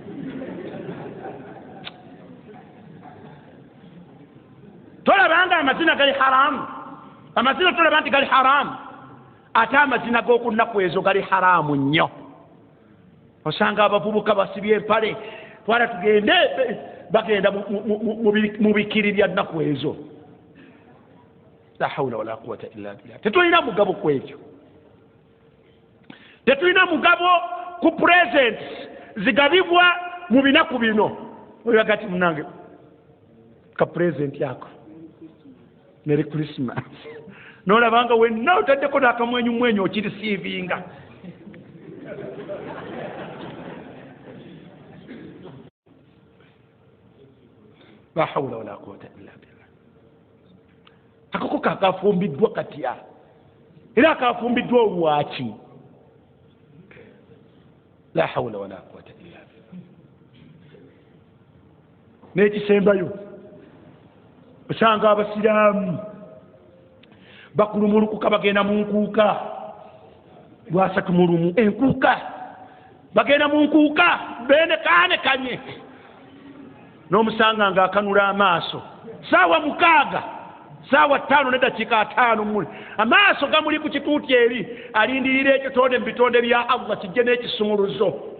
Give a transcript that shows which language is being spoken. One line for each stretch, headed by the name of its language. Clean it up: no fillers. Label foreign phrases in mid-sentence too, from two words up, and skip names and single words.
Ganda: Tolabanga amazina gali haramu, amazina tolaba nti gali haramu, ate amazina g'okunnaku ezo gali haramu nnyo. Osanga abavubuka basibye empale, twala tugende bagenda mu bikiri bya nnaku ezo.
Arabic: لا حول ولا قوة إلا بالله.
Ganda: Tetulina mugabo ku ekyo, tetulina mugabo ku presents zigabibwa mu binaku bino. Oyagati munange ka present yako
English: Merry Christmas
Ganda: nolabanga wenna otaddeko n'akamwenyumwenyu okirisiivinga.
Arabic: لا حول ولا قوة إلا بالله.
Ganda: Akako kakafumbiddwa katya era akafumbiddwa olwaki?
Arabic: لا حول ولا قوة إلا بالله.
Ganda: N'ekisembayo osanga abasiraamu bakulumulukuka bagenda mu nkuuka lwasatu mu lumu. Enkuuka bagenda mu nkuuka benekaanekanye n'omusanga ng'akanula amaaso saawa 6 saawa 5 n'eddakiika 5 amaaso gamuli ku kituuti eri alindirira ekitonde mu bitonde bya Allah kijje n'ekisumuluzo